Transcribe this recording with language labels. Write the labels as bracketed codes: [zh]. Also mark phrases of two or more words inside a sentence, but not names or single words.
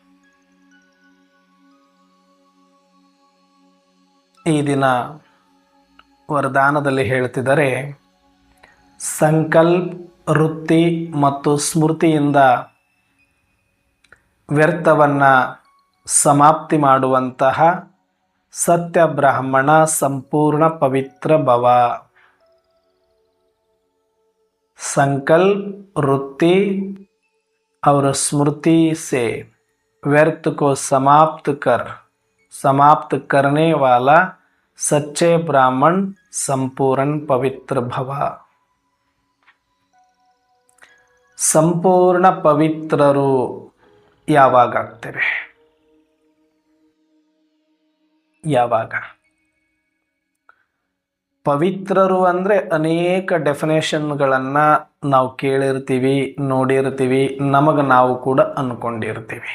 [kn] ಈ ದಿನ ವರದಾನದಲ್ಲಿ ಹೇಳ್ತಿದ್ದಾರೆ, ಸಂಕಲ್ಪ, ವೃತ್ತಿ ಮತ್ತು ಸ್ಮೃತಿಯಿಂದ ವ್ಯರ್ಥವನ್ನು ಸಮಾಪ್ತಿ ಮಾಡುವಂತಹ ಸತ್ಯ ಬ್ರಾಹ್ಮಣ ಸಂಪೂರ್ಣ ಪವಿತ್ರ ಭವ. [hi] संकल्प, वृत्ति और स्मृति से व्यर्थ को समाप्त करने वाला सच्चे ब्राह्मण संपूर्ण पवित्र भव. [kn] ಸಂಪೂರ್ಣ ಪವಿತ್ರರು ಯಾವಾಗಾಗ್ತೇವೆ? ಯಾವಾಗ? ಪವಿತ್ರರು ಅಂದರೆ ಅನೇಕ ಡೆಫಿನೇಷನ್ಗಳನ್ನು ನಾವು ಕೇಳಿರ್ತೀವಿ, ನೋಡಿರ್ತೀವಿ, ನಮಗೆ ನಾವು ಕೂಡ ಅಂದ್ಕೊಂಡಿರ್ತೀವಿ.